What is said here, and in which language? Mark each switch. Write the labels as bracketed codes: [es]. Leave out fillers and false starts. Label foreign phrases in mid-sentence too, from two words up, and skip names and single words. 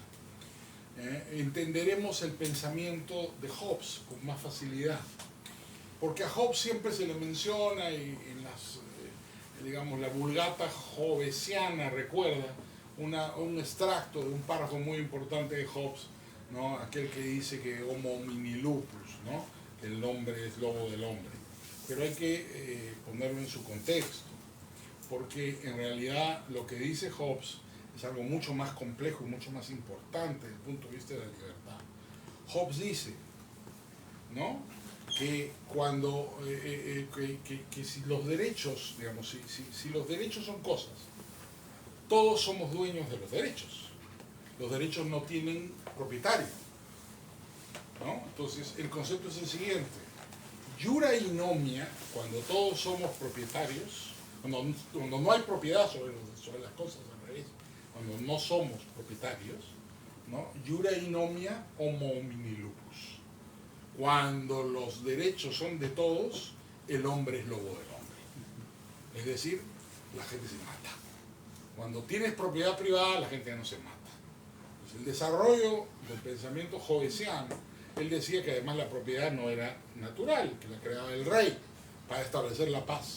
[es] Entenderemos el pensamiento de Hobbes con más facilidad, porque a Hobbes siempre se le menciona y en las, digamos, la Vulgata hobbesiana recuerda un extracto de un párrafo muy importante de Hobbes, ¿no? Aquel que dice que [la] homo homini lupus, [es] ¿no? El hombre es lobo del hombre, pero hay que ponerlo en su contexto. porque en realidad lo que dice Hobbes es algo mucho más complejo y mucho más importante desde el punto de vista de la libertad. Hobbes dice, ¿no?, que cuando que si los derechos, digamos, si los derechos son cosas, todos somos dueños de los derechos. Los derechos no tienen propietario, ¿no? Entonces el concepto es el siguiente: [la] iura inomia, [es] cuando todos somos propietarios, cuando no hay propiedad sobre las cosas, al revés, cuando no somos propietarios, ¿no? [la] Iura inomia homo homini lupus. [es] Cuando los derechos son de todos, el hombre es lobo del hombre. Es decir, la gente se mata. Cuando tienes propiedad privada, la gente no se mata. Pues el desarrollo del pensamiento hobbesiano, él decía que además la propiedad no era natural, que la creaba el rey para establecer la paz.